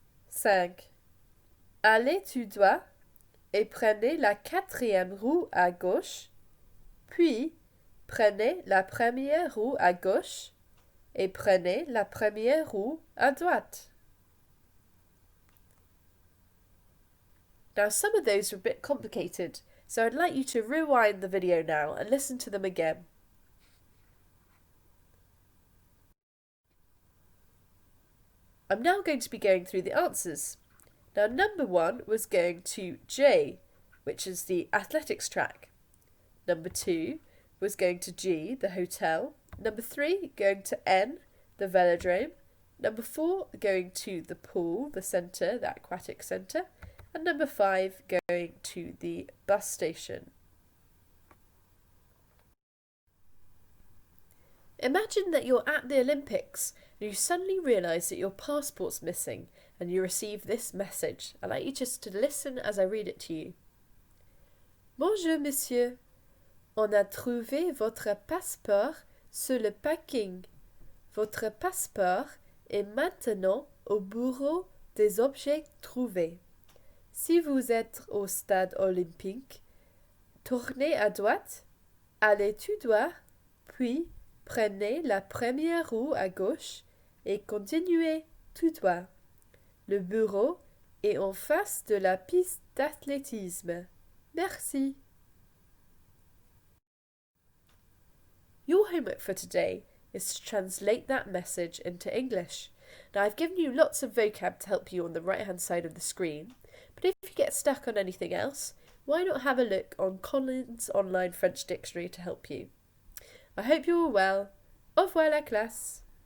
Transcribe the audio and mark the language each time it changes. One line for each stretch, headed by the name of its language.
French: 5. Allez, tu dois, et prenez la quatrième roue à gauche, puis prenez la première roue à gauche et prenez la première roue à droite.
English: Now some of those are a bit complicated, so I'd like you to rewind the video now and listen to them again. I'm now going to be going through the answers. Now number 1 was going to J, which is the athletics track. Number 2 was going to G, the hotel. Number 3 going to N, the velodrome. Number 4 going to the pool, the centre, the aquatic centre. And number 5 going to the bus station. Imagine that you're at the Olympics and you suddenly realise that your passport's missing and you receive this message. I'd like you just to listen as I read it to you.
French: Bonjour, monsieur. On a trouvé votre passeport sur le parking. Votre passeport est maintenant au bureau des objets trouvés. Si vous êtes au stade olympique, tournez à droite, allez tout droit, puis prenez la première roue à gauche et continuez tout droit. Le bureau est en face de la piste d'athlétisme. Merci.
English: Your homework for today is to translate that message into English. Now, I've given you lots of vocab to help you on the right-hand side of the screen, but if you get stuck on anything else, why not have a look on Collins' online French dictionary to help you? I hope you're all well.
French: Au revoir la classe!